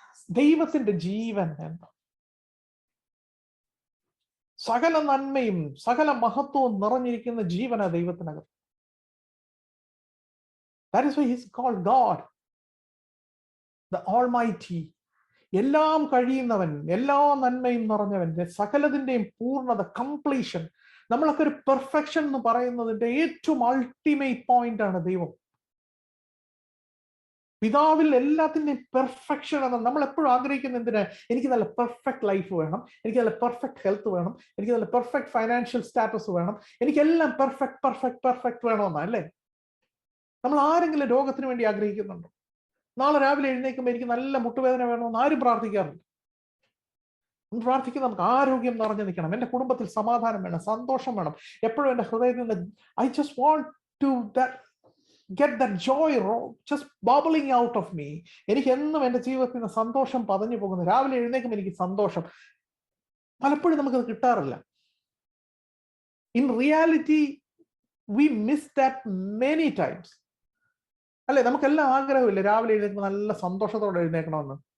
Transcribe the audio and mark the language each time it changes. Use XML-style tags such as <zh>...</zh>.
<ml>ദൈവത്തിന്റെ ജീവൻ എന്താ? സകല നന്മയും സകല മഹത്വവും നിറഞ്ഞിരിക്കുന്ന ജീവനാ ദൈവത്തിനകത്ത്.</ml> <en>That is why he's called God, the Almighty.</en> <ml>എല്ലാം കഴിയുന്നവൻ, എല്ലാ നന്മയും നിറഞ്ഞവൻ, സകലതിന്റെയും പൂർണ്ണത, കംപ്ലീഷൻ. നമ്മളൊക്കെ ഒരു പെർഫെക്ഷൻ എന്ന് പറയുന്നതിന്റെ ഏറ്റവും അൾട്ടിമേറ്റ് പോയിന്റ് ആണ് ദൈവം. പിതാവിൽ എല്ലാത്തിന്റെയും പെർഫെക്ഷൻ ആണ്. നമ്മൾ എപ്പോഴും ആഗ്രഹിക്കുന്ന എന്തിനാ? എനിക്ക് നല്ല പെർഫെക്റ്റ് ലൈഫ് വേണം, എനിക്ക് നല്ല പെർഫെക്റ്റ് ഹെൽത്ത് വേണം, എനിക്ക് നല്ല പെർഫെക്റ്റ് ഫൈനാൻഷ്യൽ സ്റ്റാറ്റസ് വേണം, എനിക്കെല്ലാം പെർഫെക്റ്റ് വേണമെന്നാ അല്ലേ? നമ്മൾ ആരെങ്കിലും രോഗത്തിന് വേണ്ടി ആഗ്രഹിക്കുന്നുണ്ടോ? നാളെ രാവിലെ എഴുന്നേൽക്കുമ്പോൾ എനിക്ക് നല്ല മുട്ടുവേദന വേണമെന്ന് ആരും പ്രാർത്ഥിക്കാറുണ്ട്. പ്രാർത്ഥിക്കുന്ന നമുക്ക് ആരോഗ്യം നിറഞ്ഞു നിൽക്കണം, എൻ്റെ കുടുംബത്തിൽ സമാധാനം വേണം, സന്തോഷം വേണം, എപ്പോഴും എൻ്റെ ഹൃദയത്തിൽ നിന്ന്</ml> <en>I just want to get that joy just bubbling out of me.</en> <ml>എനിക്ക് എന്നും എൻ്റെ ജീവിതത്തിൽ നിന്ന് സന്തോഷം പതഞ്ഞു പോകുന്നു. രാവിലെ എഴുന്നേൽക്കുമ്പോൾ എനിക്ക് സന്തോഷം. പലപ്പോഴും നമുക്കത് കിട്ടാറില്ല.</ml> <en>In reality we miss that many times.</en> <ml>അല്ലെ? നമുക്കെല്ലാം ആഗ്രഹമില്ല രാവിലെ എഴുന്നേൽക്കുമ്പോൾ നല്ല സന്തോഷത്തോടെ എഴുന്നേൽക്കണമെന്ന്.</ml>